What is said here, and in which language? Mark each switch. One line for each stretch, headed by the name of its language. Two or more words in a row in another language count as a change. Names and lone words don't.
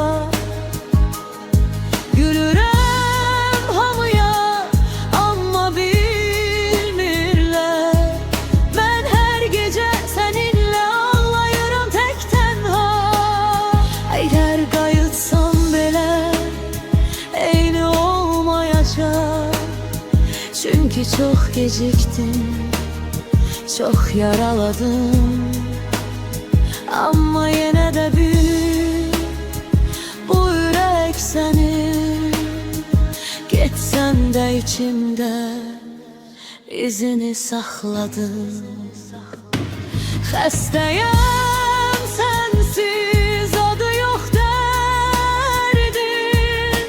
Azerbaijani: Gülürəm hamıya, amma bilmirlər. Mən hər gecə səninlə ağlayıram tək tənha. Əgər qayıtsam belə eyni olmayacaq.
Turkish: Çünkü çok geciktim, çok yaraladım.
Azerbaijani: Amma yenə də büyük bu ürək sənin. Getsəm də içimdə izini saxladım. Xəstəyəm sensiz, adı yox dərdin.